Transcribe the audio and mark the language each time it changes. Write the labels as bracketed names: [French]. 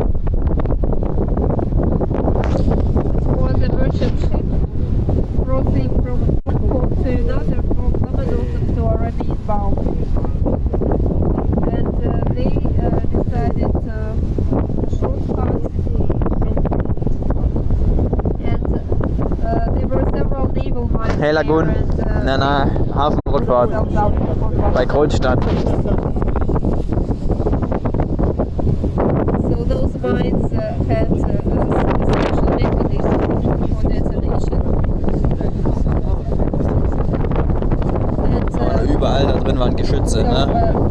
[English] It was a merchant ship crossing from one port to another from Lomonosov to Arabian bound. And they decided shortcut. And there were several naval mines. [German] Hey Lagoon, Hafenrundfahrt bei Kronstadt. [English] So those mines had a special mechanism for detonation. And, [German] Überall da drin waren Geschütze, ne?